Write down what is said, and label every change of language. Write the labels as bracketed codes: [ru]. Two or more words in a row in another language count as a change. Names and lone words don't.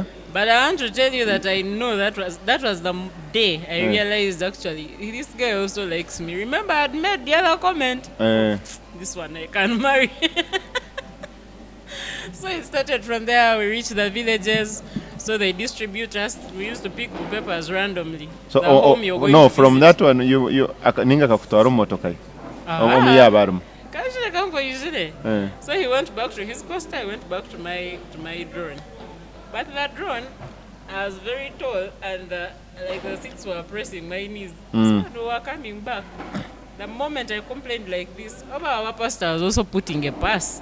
[en] But I want to tell you that I know that was the day I realized actually this guy also likes me. Remember, I had made the other comment. This one I can marry. So it started from there. We reached the villages. So they distribute us. We used to pick papers randomly. So no, from that one you [nyn] ninga kakutwara motoka. [en] So he went back to his coaster. I went back to my drone. But that drone, I was very tall and like the seats were pressing my knees. So we were coming back. The moment I complained like this, our pastor was also putting a pass.